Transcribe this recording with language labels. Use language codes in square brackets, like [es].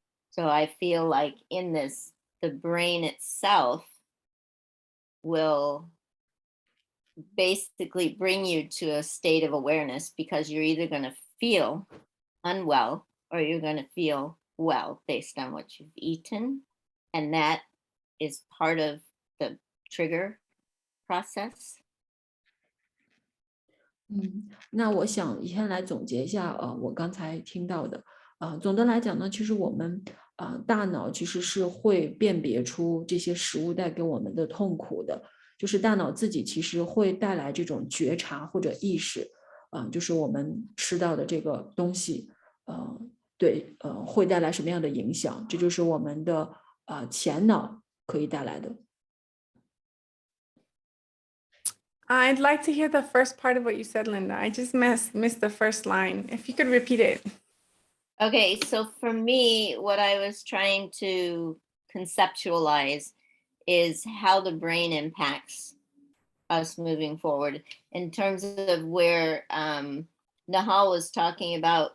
[en] So I feel like in this, the brain itself will basically bring you to a state of awareness, because you're either going to feel unwell or you're going to feel well based on what you've eaten. And that is part of the trigger process. [zh] 那我想先来总结一下，我刚才听到的，总的来讲呢，其实我们大脑其实是会辨别出这些食物带给我们的痛苦的，就是大脑自己其实会带来这种觉察或者意识，就是我们吃到的这个东西，对，会带来什么样的影响，这就是我们的前脑可以带来的。 [en] I'd like to hear the first part of what you said, Linda. I just missed the first line. If you could repeat it. Okay, so for me, what I was trying to conceptualize is how the brain impacts us moving forward, in terms of where Nahal was talking about.